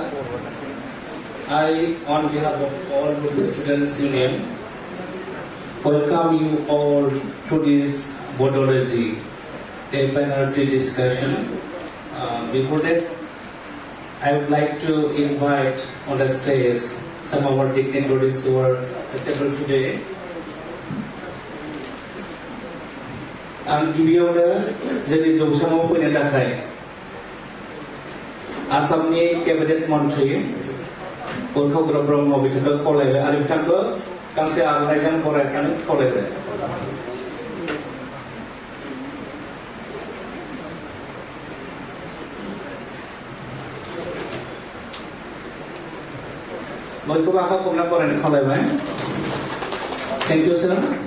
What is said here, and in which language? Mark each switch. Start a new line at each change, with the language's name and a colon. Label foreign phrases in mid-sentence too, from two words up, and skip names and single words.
English: I, on behalf of all Bodo Students Union, welcome you all to this Bodology, a plenary discussion. Before that, I would like to invite on the stage some of our dignitaries who are assembled today.
Bodo: आं गिबियावनो जोंनि जौसाङाव फैनो थाखाय आसामनि केबिनेट मन्थ्रि उर्खाव ब्रह्म बिथांखौ खावलायबाय आरो बिथांखौ गांसे आर'नाइजों बरायनानै खावलायबाय बयखौबो आखाइ खबना बरायनो खावलायबाय
English: thank you sir